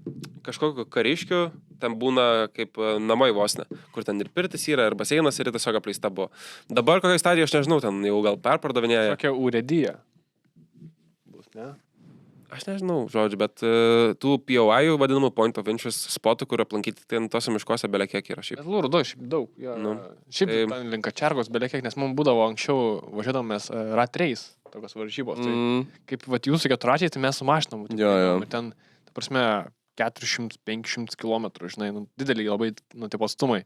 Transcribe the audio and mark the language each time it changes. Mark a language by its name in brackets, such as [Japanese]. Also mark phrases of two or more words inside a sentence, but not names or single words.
[Lithuanian] Tai kažkokiu kariškiu, ten būna kaip namai vos ne, kur ten ir pirtis yra, ir baseinas, ir tiesiog apleista buvo. Dabar kokią stadiją, aš nežinau, ten jau gal perpardavinėja. Tokia urėdyja. Bus, ne? Aš nežinau, žodžiu, bet tų POI vadinamų [English] point of interest [Lithuanian] spotų, kur aplankyti, ten tose miškose belekiek yra šiaip. Bet Lurdo šiaip daug. Ja. Nu. Šiaip Tai- ten link Kačergos belekiek, nes mums būdavo anksčiau važiuodamės [English] rat race, [Lithuanian] tokios varžybos. Tai kaip vat, jūsų keturračiai, tai mes su mašinom. Jo. Ir ten, ta prasme, 400-500 km, žinai, nu, didelį labai, nu, tipo atstumai.